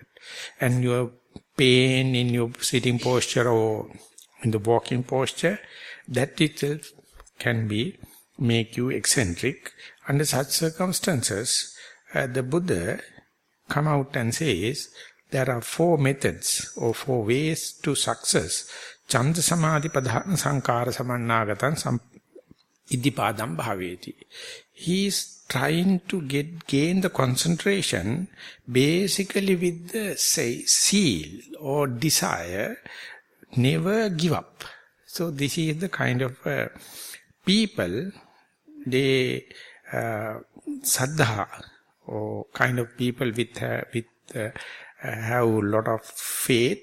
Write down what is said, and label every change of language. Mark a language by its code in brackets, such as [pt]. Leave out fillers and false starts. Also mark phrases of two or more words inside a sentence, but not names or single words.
[en] And your pain in your sitting posture or in the walking posture, that itself can make you eccentric. Under such circumstances, the Buddha come out and says, there are 4 methods or 4 ways to success. [pi] Chanda samadhi padhana sankara samannagatan iddhipadam bhaveti. [en] He is trying to gain the concentration basically with the zeal or desire, never give up. So this is the kind of people, they saddha, or kind of people with have a lot of faith.